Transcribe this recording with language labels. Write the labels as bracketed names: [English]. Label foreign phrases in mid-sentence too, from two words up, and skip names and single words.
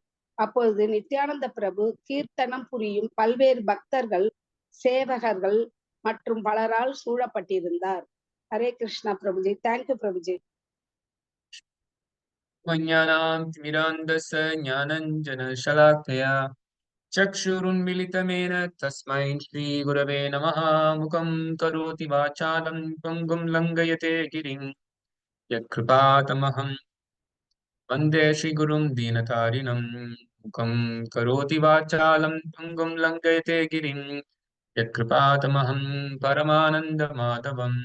[Tamil] அப்பொழுது நித்யானந்த பிரபு கீர்த்தனம் புரியும் பல்வேறு பக்தர்கள், சேவகர்கள் மற்றும் பலரால் சூழப்பட்டிருந்தார். ஹரே கிருஷ்ணா பிரபுஜி. தேங்க்யூ பிரபுஜி. [Sanskrit] ஞானஞ்சனशलाकया चक्षुरुन्मिलितमेन तस्मै श्रीगुरवे नमः. मुखं करोति वाचालं पङ्गुं लङ्घयते गिरिं यत्कृपातमहं वन्दे श्रीगुरुं दीनतारिणं. मुखं करोति वाचालं पङ्गुं लङ्घयते गिरिं यत्कृपातमहं परमानन्दमाधवम्.